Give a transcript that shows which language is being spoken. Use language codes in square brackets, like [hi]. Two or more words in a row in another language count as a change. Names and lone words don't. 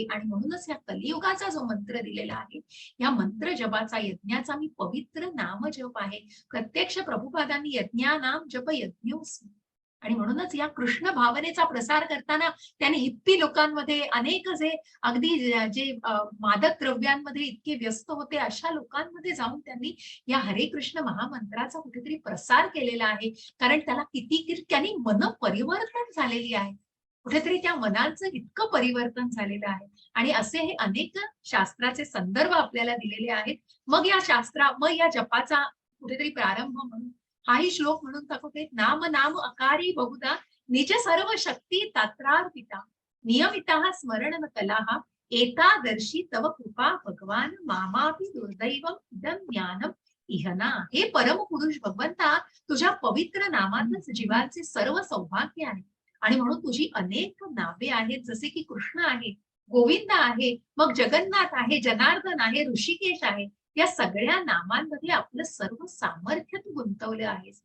[mr] आणि म्हणूनच या कलियुगाचा जो मंत्र दिलेला आहे या मंत्र जपाचा, यज्ञाचा मी पवित्र नाम जप आहे. प्रत्यक्ष प्रभुपादांनी [sa] यज्ञानाम जप यज्ञोस्मी. [mr] आणि म्हणूनच या कृष्ण भावनेचा प्रसार करताना त्यांनी हिप्पी लोकांमध्ये, अनेक जे अगदी जे मादक द्रव्यांमध्ये इतके व्यस्त होते अशा लोकांमध्ये जाऊन त्यांनी या हरे कृष्ण महामंत्राचा कुठेतरी प्रसार केलेला आहे. कारण त्याला किती त्यांनी मन परिवर्तन झालेली आहे, कुठेतरी त्या मनाचं इतकं परिवर्तन झालेलं आहे. आणि असे हे अनेक शास्त्राचे संदर्भ आपल्याला दिलेले आहेत. मग या जपाचा कुठेतरी प्रारंभ म्हणून हाही श्लोक म्हणून दाखवते. [sa] नाम नाम अकारी बहुधा निज सर्व शक्ती तात्रार्पिता नियमिता स्मरण कलाहा एतादर्शी तव कृपा भगवान मामापि दुर्दैवम इदं ज्ञानम इहना. [mr] हे परम पुरुष भगवंता, तुझ्या पवित्र नामातच जीवाचे सर्व सौभाग्य आहे. आणि म्हणून तुझी अनेक नावे आहेत, जसे की कृष्ण आहे, गोविंद आहे, मग जगन्नाथ आहे, जनार्दन आहे, ऋषिकेश आहे. या सगळ्या नामांमध्ये आपलं सर्व सामर्थ्य तू गुंतवलं आहेस.